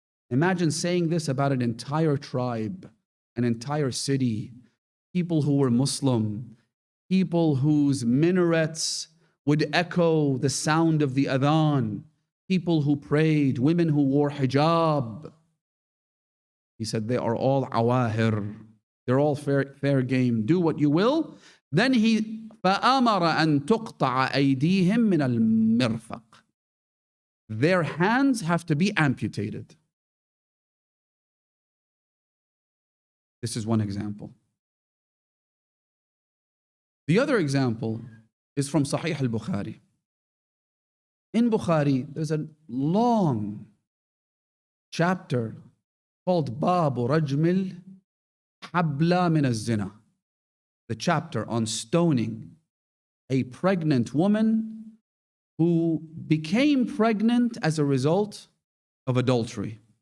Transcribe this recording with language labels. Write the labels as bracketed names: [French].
[English] Imagine saying this about an entire tribe, an entire city, people who were Muslim, people whose minarets would echo the sound of the adhan, people who prayed, women who wore hijab. He said they are all awahir. They're all fair game. Do what you will. Then he [Arabic] فَأَمَرَ أَن تُقْطَعَ أَيْدِيهِمْ مِنَ الْمِرْفَقِ. [English] Their hands have to be amputated. This is one example. The other example is from Sahih al-Bukhari. In Bukhari, there's a long chapter called Babu Rajmil Habla min az-Zina, the chapter on stoning a pregnant woman who became pregnant as a result of adultery.